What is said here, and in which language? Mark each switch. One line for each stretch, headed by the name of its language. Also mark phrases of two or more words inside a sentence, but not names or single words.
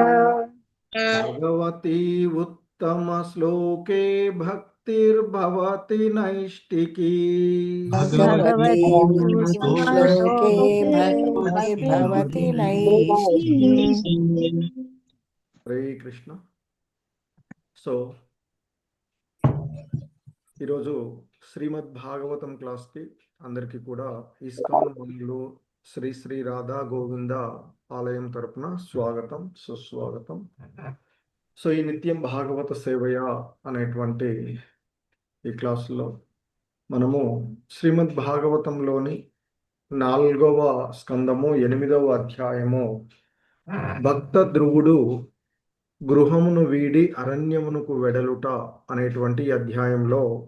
Sanskrit: भगवती उत्तमश्लोके भक्तिर्भवति नैष्टिकी। भगवती श्लोके भक्तिर्भवति नैष्टिकी। హరే కృష్ణ.
Telugu: సో ఈరోజు శ్రీమద్ భాగవతం క్లాస్కి అందరికీ కూడా ఇస్కాన్ మందులు శ్రీ శ్రీ రాధా గోవింద ఆలయం తరపున స్వాగతం, సుస్వాగతం. సో ఈ నిత్యం భాగవత సేవయ అనేటువంటి ఈ క్లాసులో మనము శ్రీమద్ భాగవతంలోని 4వ స్కందము 8వ అధ్యాయము భక్త ధ్రువుడు గృహమును వీడి అరణ్యమునకు వెడలుట అనేటువంటి అధ్యాయంలో